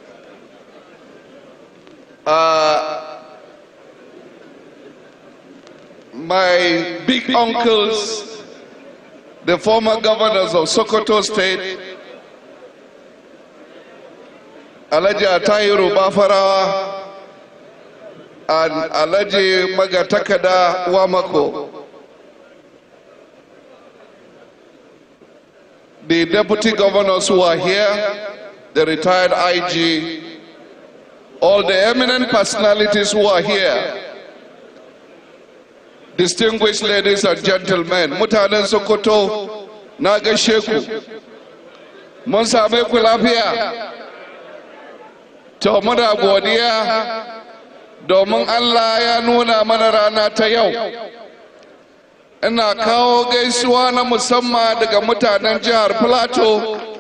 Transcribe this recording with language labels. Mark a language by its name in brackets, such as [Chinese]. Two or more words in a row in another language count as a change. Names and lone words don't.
[English] my big uncles, the former governors of Sokoto State, Alhaji Atahiru Bafarawa and Alhaji Magatakada Wamako, the deputy governors who are here, the retired IG, all the eminent personalities who are here, distinguished ladies and gentlemen, [Hausa] mutanen Sokoto, na gaishe ku, mun same ku lafiya. To muna godiya domin Allah ya nuna mana rana ta yau. Ina kawo gaisuwa na musamman daga mutanen jihar Plateau.